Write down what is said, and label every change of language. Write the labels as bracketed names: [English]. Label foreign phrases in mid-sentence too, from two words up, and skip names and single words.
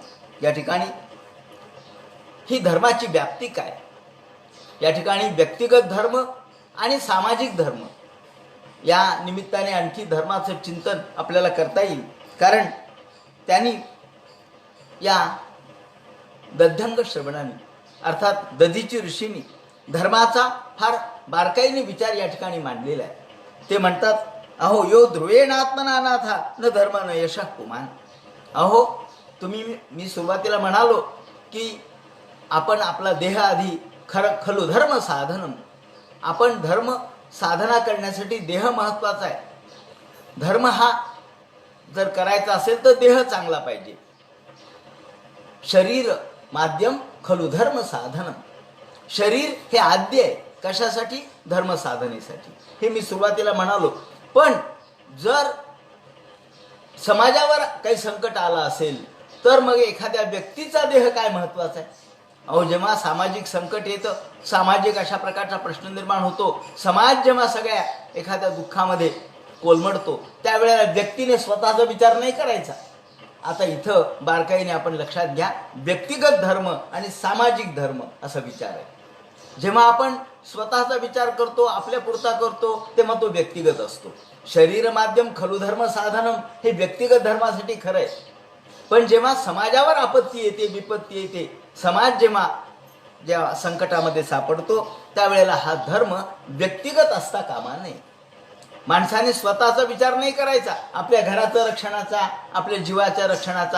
[Marathi] या ठिकाणी ही धर्माची व्याप्ती काय, या ठिकाणी व्यक्तिगत धर्म आणि सामाजिक धर्म, या निमित्ताने आणखी धर्माचं चिंतन आपल्याला करता येईल. कारण त्यांनी या दध्यंग श्रवणाने, अर्थात दधीची ऋषींनी धर्माचा फार बारकाईने विचार या ठिकाणी मांडलेला आहे. ते म्हणतात, [Sanskrit] अहो यो ध्रुवेण आत्मना नाथा न धर्म न यशः पुमान. [Marathi] अहो मी सुरुवातीला म्हणालो की आपण आपला देह आधी [Sanskrit] खलु धर्म साधनम, [Marathi] आपण धर्म साधना करण्यासाठी देह महत्वाचा आहे. धर्म हा जर करायचा असेल तर देह चांगला पाहिजे. [Sanskrit] शरीर माध्यम खलु धर्म साधनम. [Marathi] शरीर हे आद्य आहे. कशासाठी? धर्म साधनेसाठी. हे मी सुरुवातीला म्हणालो. पण जर समाजावर काही संकट आलं असेल तर मग एखाद्या व्यक्तीचा देह काय महत्वाचा आहे? अहो जेव्हा सामाजिक संकट येतं, सामाजिक अशा प्रकारचा प्रश्न निर्माण होतो, समाज जेव्हा सगळ्या एखाद्या दुःखामध्ये कोलमडतो, त्यावेळेला व्यक्तीने स्वतःचा विचार नाही करायचा. आता इथं बारकाईने आपण लक्षात घ्या, व्यक्तिगत धर्म आणि सामाजिक धर्म असा विचार आहे. जेव्हा आपण स्वतःचा विचार करतो, आपल्या पुरता करतो, तेव्हा तो व्यक्तिगत असतो. [Sanskrit] शरीर माध्यम खलु धर्म साधनम [Marathi] हे व्यक्तिगत धर्मासाठी खरं आहे. पण जेव्हा समाजावर आपत्ती येते, विपत्ती येते, समाज जेव्हा संकटामध्ये सापडतो, त्यावेळेला हा धर्म व्यक्तिगत असता कामा नये. माणसाने स्वतःचा विचार नाही करायचा, आपल्या घराच्या रक्षणाचा, आपल्या जीवाच्या रक्षणाचा.